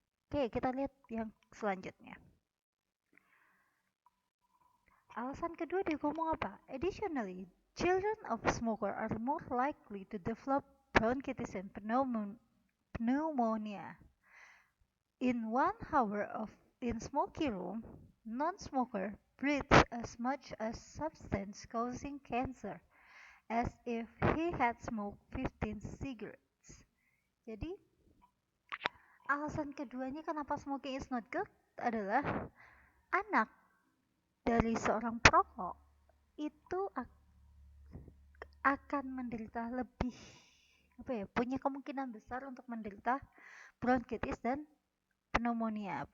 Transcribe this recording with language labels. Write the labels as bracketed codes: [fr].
[id] Oke, kita lihat yang selanjutnya. Alasan kedua dia ngomong apa? [en] Additionally, children of smoker are more likely to develop bronchitis and pneumonia. In 1 hour in smoky room, non-smoker breathes as much as substance causing cancer as if he had smoked 15 cigarettes. [id] Jadi, alasan keduanya kenapa [en] smoking is not good [id] adalah anak dari seorang perokok itu akan menderita lebih punya kemungkinan besar untuk menderita bronkitis dan pneumonia.